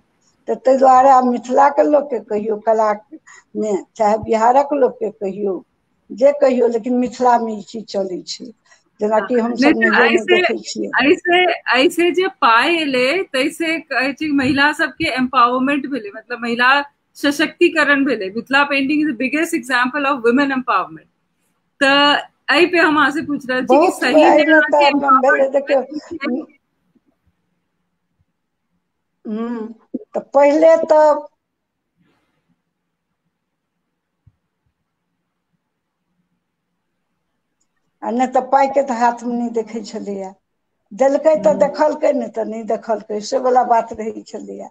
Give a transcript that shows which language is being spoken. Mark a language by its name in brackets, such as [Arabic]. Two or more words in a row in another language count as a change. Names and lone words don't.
[Maithili] तऽ ताहि दुआरे आब मिथिलाके लोकके कहियौ कलामे, चाहे बिहारक लोकके कहियौ, जे कहियौ, लेकिन मिथिलामे ई चीज चलै छै, जेनाकि हमसभ नैहरोमे देखै छियै। ऐसे जे पाय एले तैसे कहै छै महिला सबके एम्पावरमेंट भेलै, मतलब महिला सशक्तिकरण भेलै, [English] Mithila painting is the biggest example of women empowerment. [Maithili] तऽ एहि पे हम अहाँ से पूछ रहल छी कि बहुत सही में एहिमे अहाँ के तऽ भेलै, देखियौ एम्पावरमेंट? तऽ पहिले तऽ आ नहि तऽ पाइके तऽ हाथमे नहि देखै छलैया, देलकै तऽ देखलकै, नहि तऽ नहि देखलकै, से वला बात रहै छलैया।